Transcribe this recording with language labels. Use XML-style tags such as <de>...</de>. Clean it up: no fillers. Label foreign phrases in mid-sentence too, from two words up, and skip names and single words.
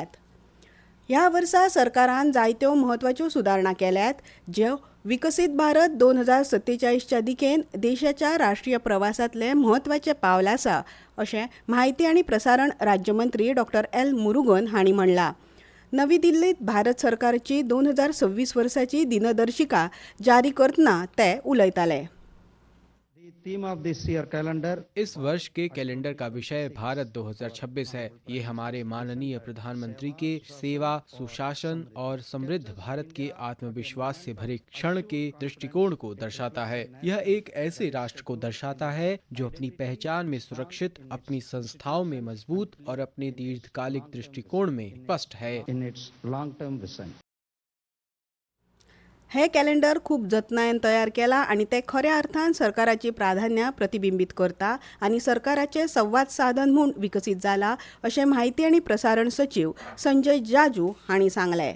<kok>ह्या वर्सा सरकारान जायत्यो म्हत्वाच्यो सुदारणा केल्यात, ज्यो विकसीत भारत 2047च्या दिकेन देशाच्या राष्ट्रीय प्रवासांतलें म्हत्वाचें पावल आसा अशें माहिती आनी प्रसारण राज्यमंत्री डॉ. एल. मुरुगन हांणी म्हणलां. नवी दिल्लीत भारत सरकारची 2026 वर्साची दिनदर्शिका जारी करतना ते उलयताले.</kok> <hi>इस वर्ष के कैलेंडर का विषय भारत 2026 है. ये हमारे माननीय प्रधानमंत्री के सेवा, सुशासन और समृद्ध भारत के आत्मविश्वास से भरे क्षण के दृष्टिकोण को दर्शाता है. यह एक ऐसे राष्ट्र को दर्शाता है जो अपनी पहचान में सुरक्षित, अपनी संस्थाओं में मजबूत और अपने दीर्घकालिक दृष्टिकोण में स्पष्ट है.</hi> <kok>हे कॅलेंडर खूब जतनायेन तयार केला आनी ते खऱ्या अर्थान सरकाराची प्राधान्यां प्रतिबिंबीत करता आनी सरकाराचें संवाद साधन म्हूण विकसीत जाला अशें माहिती आनी प्रसारण सचिव संजय जाजू हांणी सांगलें.</kok>